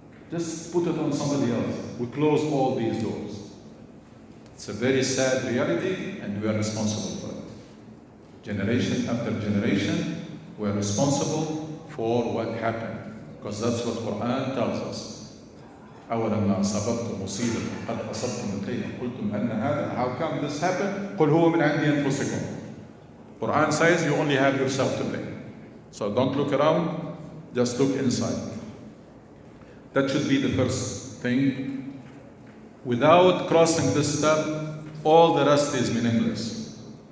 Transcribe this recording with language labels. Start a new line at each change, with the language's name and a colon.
English: Just put it on somebody else. We close all these doors. It's a very sad reality, and we are responsible for it. Generation after generation, we are responsible for what happened. Because that's what Quran tells us.
Arabic: أولما أصابتكم مصيبة قد أصبتم مثلها قلتم أن هذا.
English: How come this happened?
Arabic: قل هو من عند أنفسكم.
English: Quran says you only have yourself to blame. So don't look around, just look inside. That should be the first thing. Without crossing this step, all the rest is meaningless.